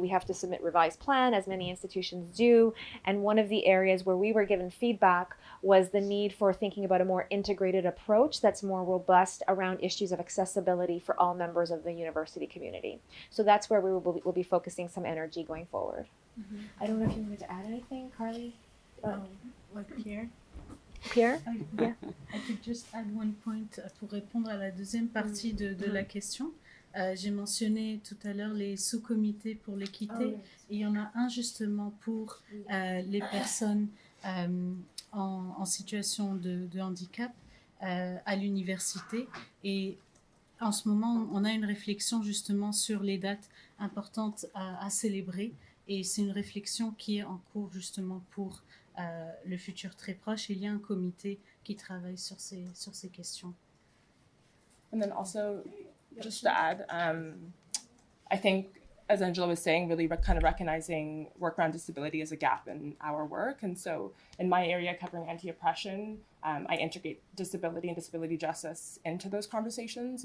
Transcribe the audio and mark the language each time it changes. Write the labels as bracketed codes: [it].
[en] We have to submit revised plan, as many institutions do. And one of the areas where we were given feedback was the need for thinking about a more integrated approach that's more robust around issues of accessibility for all members of the university community. So that's where we will be focusing some energy going forward. Mm-hmm. I don't know if you wanted to add anything, Carly? Like Pierre? Pierre? Yeah. I could just add one point [fr] pour répondre à la deuxième partie de la question. J'ai mentionné tout à l'heure les sous-comités pour l'équité. Et il y en a un justement pour les personnes en situation de handicap à l'université. Et en ce moment, on a une réflexion justement sur les dates importantes à célébrer. Et c'est une réflexion qui est en cours justement pour le futur très proche. Il y a un comité qui travaille sur ces questions. [en] And then also, just to add, I think, as Angela was saying, really kind of recognizing work around disability as a gap in our work. And so in my area covering anti-oppression, I integrate disability and disability justice into those conversations.